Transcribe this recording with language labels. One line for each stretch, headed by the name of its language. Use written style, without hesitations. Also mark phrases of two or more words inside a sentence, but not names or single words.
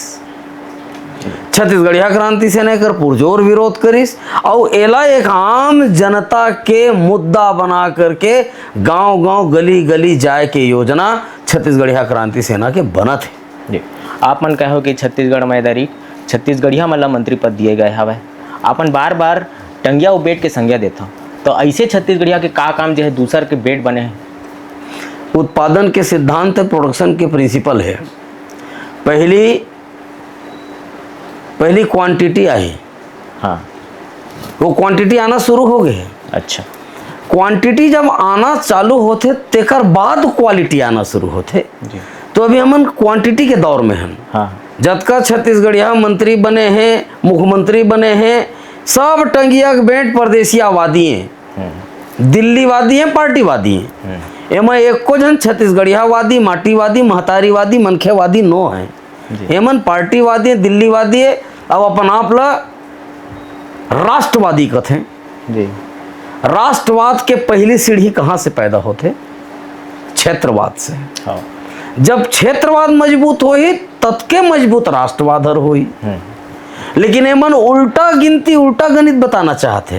Chhattisgarhi: छत्तीसगढ़िया क्रांति सेना कर पुरजोर विरोध करिस और एला एक आम जनता के मुद्दा बना करके गांव-गांव गली-गली जाए के योजना छत्तीसगढ़िया क्रांति सेना के बनत है। जी, आप मन कहो कि छत्तीसगढ़ में दरी छत्तीसगढ़िया मन ला मंत्री पद दिए गए हवे। आपन बार-बार टंगिया उबेट के संज्ञा देता तो ऐसे छत्तीसगढ़िया के का काम जो है दूसर के बेट बने हैं? उत्पादन के सिद्धांत प्रोडक्शन के प्रिंसिपल है। पहली क्वांटिटी आई, हाँ, वो क्वांटिटी आना शुरू हो गए। अच्छा, क्वांटिटी जब आना चालू होते तेकर बाद क्वालिटी आना शुरू होते। जी, तो अभी हमन क्वांटिटी के दौर में हैं। हाँ, जतका छत्तीसगढ़िया मंत्री बने हैं, मुख्यमंत्री बने हैं, सब टंगिया के बेट परदेसियावादी हैं, दिल्लीवादी हैं, पार्टीवादी हैं। एमा एको जन छत्तीसगढ़ियावादी, माटीवादी, महतारीवादी, मनखेवादी नो है। एमन पार्टीवादी, दिल्लीवादी है। अब अपन आप ला राष्ट्रवादी कथें। जी, राष्ट्रवाद के पहली सीढ़ी कहाँ से पैदा होते? क्षेत्रवाद से। हाँ, जब क्षेत्रवाद मजबूत होई तत्के मजबूत राष्ट्रवाद हर होई। लेकिन एमन उल्टा गिनती, उल्टा गणित बताना चाहते।